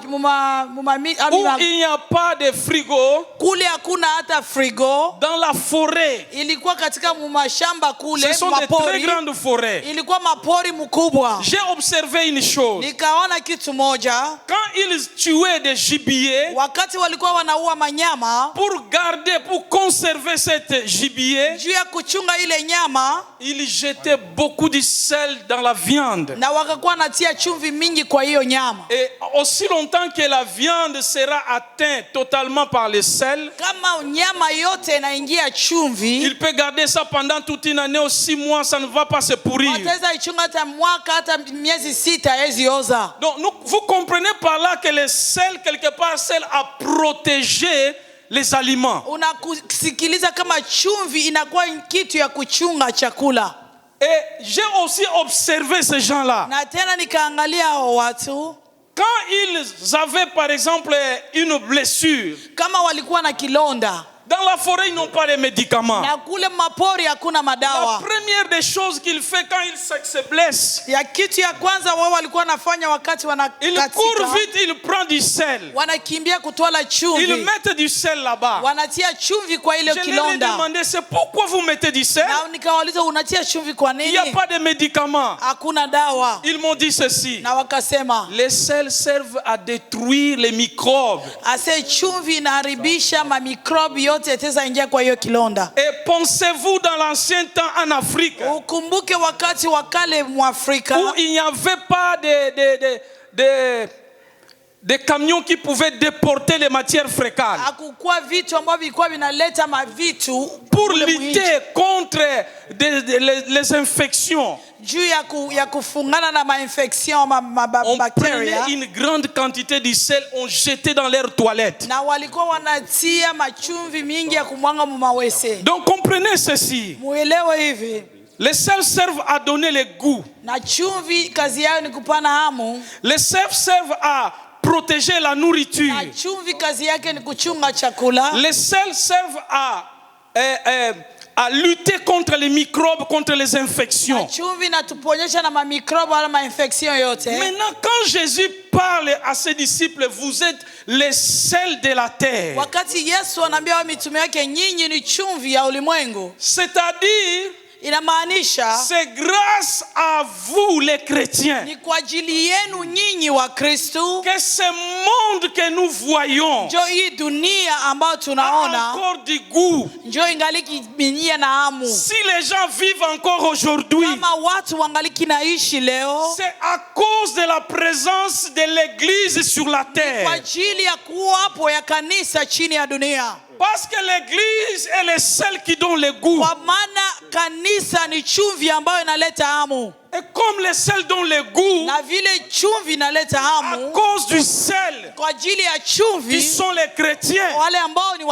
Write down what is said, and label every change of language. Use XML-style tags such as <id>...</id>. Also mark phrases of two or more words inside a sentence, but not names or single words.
<fr>il n'y a pas de frigo.</fr> <sw>Kule hakuna hata frigo.</sw> <fr>Dans la forêt.</fr> <sw>Ilikuwa katika mashamba kule.</sw> <fr>Ce sont des très grandes forêts.</fr> <sw>Ilikuwa mapori mkubwa.</sw> <fr>J'ai observé une chose.</fr> <sw>Nikaona kitu moja.</sw> <fr>Quand ils tuaient des gibiers.</fr> <sw>Wakati walikuwa wanaua manyama.</sw> <fr>Pour garder, pour conserver cette gibier,</fr> <sw>juu ya kuchunga ile nyama,</sw> <fr>il jetait beaucoup de sel dans la viande.</fr> <sw>Na wakakuwa natia chumvi mingi kwa hiyo nyama.</sw> <fr>Et aussi longtemps que la viande sera atteinte totalement par le sel,</fr> <sw>kama nyama yote inaingia chumvi,</sw> <fr>il peut garder ça pendant toute une année ou 6 mois, ça ne va pas se pourrir.</fr> <sw>Wataweza ichunga hata mwaka hata miezi 6 haiwezi oza.</sw> <fr>Donc vous comprenez par là que le sel quelque part sert à protéger les aliments.</fr> <sw>Unakusikiliza kama chumvi inakuwa kitu ya kuchunga chakula.</sw> <fr>Et j'ai aussi observé ces gens-là.</fr> <sw>Na tena nikaangalia hao watu.</sw> <fr>Quand ils avaient par exemple une blessure,</fr> <sw>kama walikuwa na kilonda,</sw> <fr>Dans la forêt, ils n'ont pas de médicaments.</fr> <sw>na kule mapori hakuna</sw> <fr>La</fr> <sw>madawa.</sw> <fr>première des choses qu'il fait quand il se blesse,</fr> <sw>Ya kitu ya kwanza wao walikuwa wanafanya wakati</sw> <fr>il court</fr> <sw>wanakatika,</sw> <fr>vite, il prend du sel.</fr> <sw>wanakimbia kutoa</sw> <fr>Ils</fr> <sw>chumvi,</sw> <fr>mettent du sel là-bas.</fr> <sw>wanatia chumvi kwa ile</sw> <fr>Je leur ai</fr> <sw>kilonda.</sw> <fr>demandé, c'est pourquoi vous mettez du sel?</fr> <sw>Na nikawauliza unatia chumvi kwa</sw> <fr>Il n'y a</fr> <sw>nini?</sw> <fr>pas de médicaments.</fr> <sw>Hakuna dawa.</sw> <fr>Ils m'ont dit ceci.</fr> <sw>Na wakasema</sw> <fr>Les sels servent à détruire les microbes.</fr> <sw>ase chumvi inaharibisha mamikrobi yote yataweza ingia kwa hiyo kilonda.</sw> <fr>Et pensez-vous dans l'ancien temps en Afrique,</fr> <sw>Ukumbuke wakati wa kale Mwafrika</sw> <fr>où il n'y avait pas des camions qui pouvaient déporter les matières fécales</fr> <sw>hakukuwa vitu ambavyo vilikuwa vinaleta mavitu</sw> <fr>pour</fr> <sw>kule mwinchi.</sw> <fr>lutter contre les infections.</fr> <sw>Juu ya kufungana na mainfection</sw> <fr>On</fr> <sw>mabacteria,</sw> <fr>prenait une grande quantité de sel, on jetait dans leurs toilettes.</fr> <sw>na walikuwa wanatia machumvi mingi ya kumwanga mumawese.</sw> <fr>Donc comprenez ceci.</fr> <sw>Muelewe hivi,</sw> <fr>Les sels servent à donner le goût.</fr> <sw>na chumvi kazi yao ni kupana hamu,</sw> <fr>Les sels servent à protéger la nourriture.</fr> <sw>na chumvi kazi yake ni kuchunga chakula.</sw> <fr>Les sels servent à lutter contre les microbes, contre les infections.</fr> <sw>Chumvi natuponyesha na mamikrobo wala mainfection yote.</sw> <fr>Maintenant, quand Jésus parle à ses disciples, vous êtes les sels de la terre.</fr> <sw>Wakati Yesu anaambia wa mitume yake, nyinyi ni chumvi ya ulimwengu,</sw> <fr>C'est-à-dire,</fr> <sw>inamaanisha</sw> <fr>c'est grâce à vous les chrétiens</fr> <sw>ni kwa ajili yenu nyinyi wa Kristo</sw> <fr>que ce monde que nous voyons</fr> <sw>njo hii dunia ambayo</sw> <fr>a</fr> <sw>tunaona</sw> <fr>encore du goût.</fr> <sw>njo ingaliki minyia na hamu.</sw> <fr>Si les gens vivent encore aujourd'hui,</fr> <sw>Kama watu wangaliki naishi leo,</sw> <fr>c'est à cause de la présence de l'église sur la</fr> <sw>kwa</sw> <fr>terre.</fr> <sw>ajili ya kuwapo ya kanisa chini ya dunia,</sw> <fr>Parce que l'église est celle qui donne le goût.</fr> <sw>kwa maana kanisa ni chumvi ambayo inaleta hamu,</sw> <fr>Et comme les sels donnent le goût,</fr> <sw>na vile chumvi inaleta</sw> <fr>à</fr> <sw>hamu,</sw> <fr>cause du sel,</fr> <sw>kwa ajili ya</sw> <fr>qui</fr> <sw>chumvi</sw> <fr>sont les chrétiens,</fr> <sw>wale ambao ni wa</sw>